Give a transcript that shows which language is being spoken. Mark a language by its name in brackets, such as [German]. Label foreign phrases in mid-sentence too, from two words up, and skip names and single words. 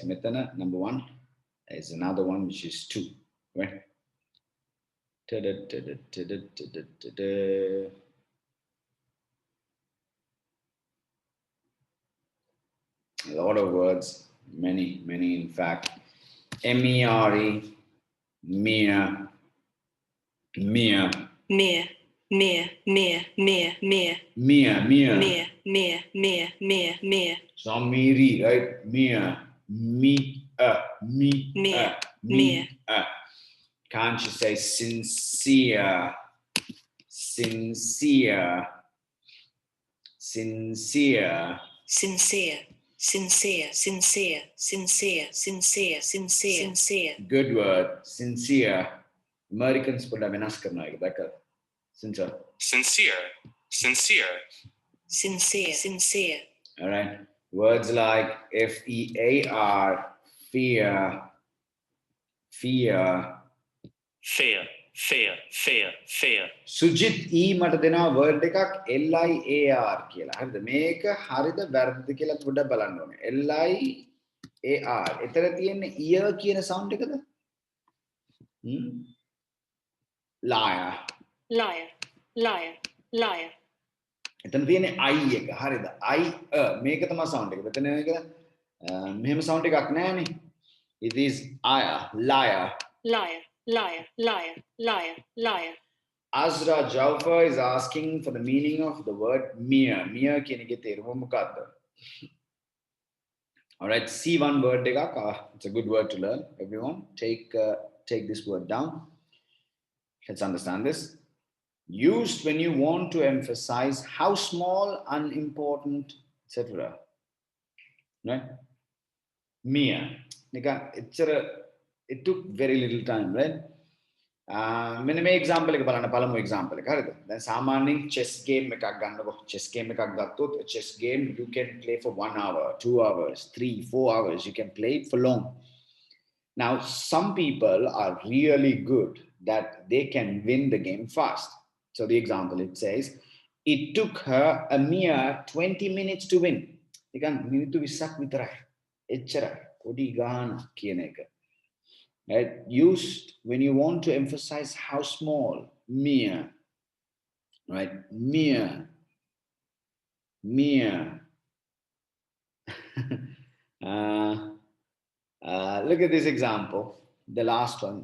[English] Metana, number one. Is another one which is two. Right? Ta-da. A lot of words, many, in fact. MERE, mere, mere, mere, mere, mere, mere, mere, mere, mere, mere, mere, mere, mere, so miri, right? Mere, mere, me. Can't you say sincere, sincere, sincere? sincere, sincere, sincere, sincere, sincere, sincere, sincere, Good word, sincere. Americans put a venas karna hai, Becca. Sincere. sincere, sincere, sincere, sincere, All right. Words like FEAR, fear, fear. fair, fair, fair, fair, [Sinhala] Sujit E මට දෙනවා word එකක් LIAR කියලා. හරිද? මේක හරිද වැරදිද කියලා පොඩ්ඩක් බලන්න ඕනේ. LIAR. එතන තියෙන්නේ ear කියන sound එකද? [English] Liar. liar, liar, liar, [Sinhala] එතන තියෙන්නේ I එක. හරිද? I මේක තමයි sound එක. මෙතන මේක මෙහෙම sound එකක් නැහැනේ. [English] It is liar. liar, liar, liar, liar, liar. Azra Jaufer is asking for the meaning of the word mere. [Sinhala] Mere කියන එකේ තේරුම මොකක්ද? [English] All right, see one word, Digak. It's a good word to learn. Everyone, take this word down. Let's understand this. Used when you want to emphasize how small, unimportant, etc. Right? Mia. It took very little time, right? [Sinhala] මෙන්න මේ example එක බලන්න පළමු example එක හරිද දැන් සාමාන්‍යයෙන් [English] chess game [Sinhala] එකක් ගන්නකො [English] chess game [Sinhala] එකක් ගත්තොත් [English] chess game you can play for 1 hour 2 hours 3 4 hours you can play it for long. Now some people are really good that they can win the game fast. So the example, it says it took her a mere 20 minutes to win. [Sinhala] නිකන් මිනිත්තු 20ක් විතරයි එච්චරයි පොඩි ගානක් කියන එක. [English] Right? Used when you want to emphasize how small, mere, right? Mere. Look at this example, the last one.